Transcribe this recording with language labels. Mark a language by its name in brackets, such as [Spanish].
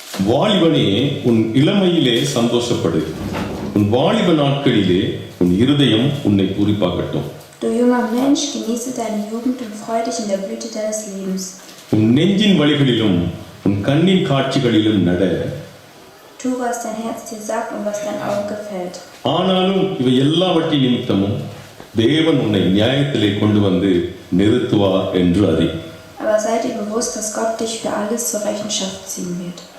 [Tamil] வாலிபனே உன் இளமையிலே சந்தோஷப்படு, உன் வாலிப நாட்களிலே உன் இருதயம் உன்னை பூரிப்பாக்கட்டும். [German] Du junger Mensch, genieße deine Jugend und freu dich in der Blüte deines Lebens. [Tamil] உன் நெஞ்சின் வழிகளிலும் உன் கண்ணின் காட்சிகளிலும் நட. [German] Tu, was dein Herz dir sagt und was dein Auge gefällt. [Tamil] ஆனாலும் இவை எல்லாவற்றின் நிமித்தமும் தேவன் உன்னை நியாயத்திலே கொண்டு வந்து நிறுத்துவார் என்று அறி. [German] Aber sei dir bewusst, dass Gott dich für alles zur Rechenschaft ziehen wird.